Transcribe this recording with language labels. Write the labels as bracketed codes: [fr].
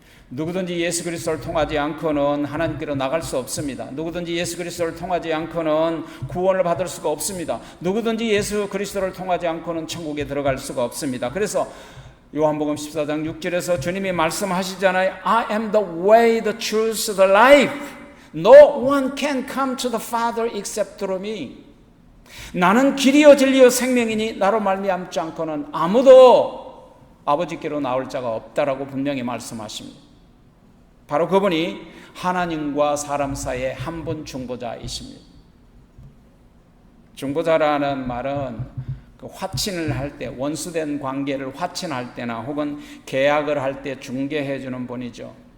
[ko] 누구든지 예수 그리스도를 통하지 않고는 하나님께로 나갈 수 없습니다. 누구든지 예수 그리스도를 통하지 않고는 구원을 받을 수가 없습니다. 누구든지 예수 그리스도를 통하지 않고는 천국에 들어갈 수가 없습니다. 그래서 요한복음 14장 6절에서 주님이 말씀하시잖아요. [en] I am the way, the truth, the life. No one can come to the Father except through me. [ko] 나는 길이요 진리요 생명이니 나로 말미암지 않고는 아무도 아버지께로 나올 자가 없다라고 분명히 말씀하십니다. 바로 그분이 하나님과 사람 사이에 한 분 중보자이십니다. 중보자라는 말은 그 화친을 할 때, 원수된 관계를 화친할 때나 혹은 계약을 할 때 중개해 주는 분이죠.